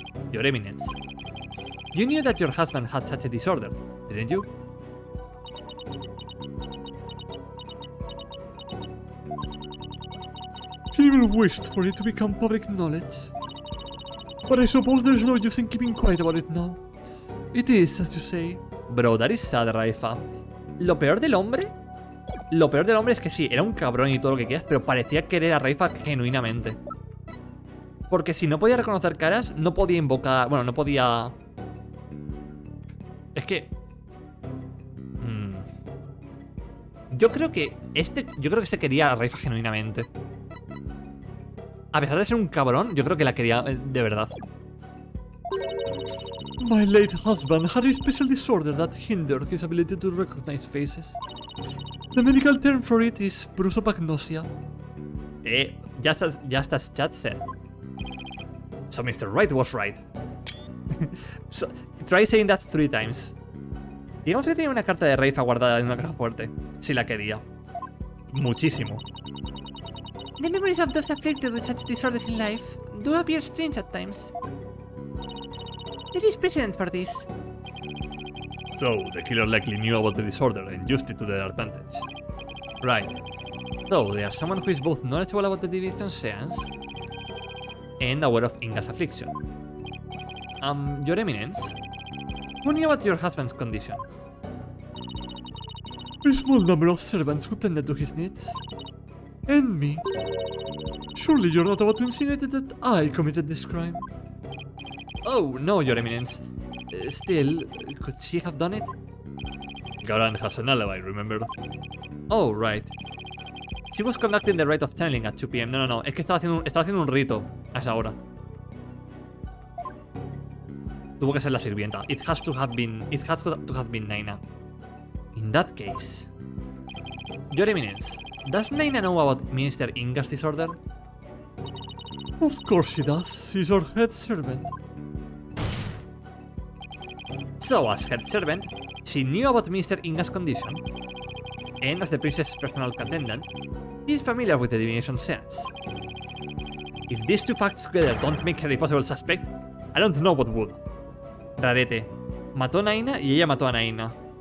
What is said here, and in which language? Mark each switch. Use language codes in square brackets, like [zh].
[en] Your Eminence, you knew that your husband had such a disorder, didn't you? He never wished for it to become public knowledge. But I suppose there's no use in keeping quiet about it now. It is, as you say. Bro, that is sad, Raifa. [es] Lo peor del hombre es que sí, era un cabrón y todo lo que quieras, pero parecía querer a Raifa genuinamente. Porque si no podía reconocer caras, no podía invocar... Bueno, no podía... Es que... Yo creo que se quería a Raifa genuinamente. A pesar de ser un cabrón, yo creo que la quería de verdad. [en] My late husband had a special disorder that hindered his ability to recognize faces. The medical term for it is prosopagnosia. Just as Chad said. So Mr. Wright was right. So, try saying that 3 times. [es] Digamos que tenía una carta de Rafa guardada en una caja fuerte. Si la quería. Muchísimo. [en] The memories of those afflicted with such disorders in life do appear strange at times. There is precedent for this. So, the killer likely knew about the disorder and used it to their advantage. Right. So, they are someone who is both knowledgeable about the divination seance and aware of Inga's affliction. Your Eminence, who knew about your husband's condition? A small number of servants who tended to his needs. And me. Surely you're not about to insinuate that I committed this crime? Oh, no, Your Eminence. Still, could she have done it? Garan has an alibi, remember? Oh, right. She was conducting the rite of channeling at 2 p.m. [es] No, es que estaba haciendo un rito a esa hora. Tuvo que ser la sirvienta. [en] It has to have been Naina. In that case, Your Eminence, does Naina know about Minister Inga's disorder? Of course she does. She's our head servant. So, as head servant, she knew about Minister Inga's condition, and as the princess's personal attendant, she is familiar with the divination seance. If these 2 facts together don't make her a possible suspect, I don't know what would. Rarete. [es] Mató a Naina y ella mató a Naina.